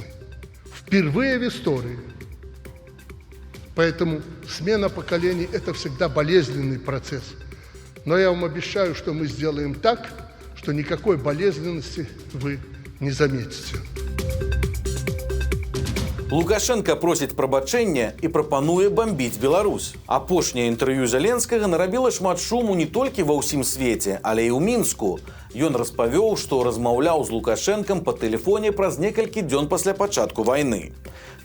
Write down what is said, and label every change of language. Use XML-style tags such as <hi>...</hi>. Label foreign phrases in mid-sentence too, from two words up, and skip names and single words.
<ru>Впервые в истории. Поэтому смена поколений – это всегда болезненный процесс. Но я вам обещаю, что мы сделаем так, что никакой болезненности вы не заметите.</ru> <be>Лукашенко просіць прабачэння і прапануе бамбіць Беларусь. Апошняе інтэрв'ю Зеленскага нарабіла шмат шуму не толькі ва ўсім свеце, але і ў Мінску. Ён распавёў, што размаўляў з Лукашэнкам па тэлефоне праз некалькі дзён пасля пачатку вайны.</be>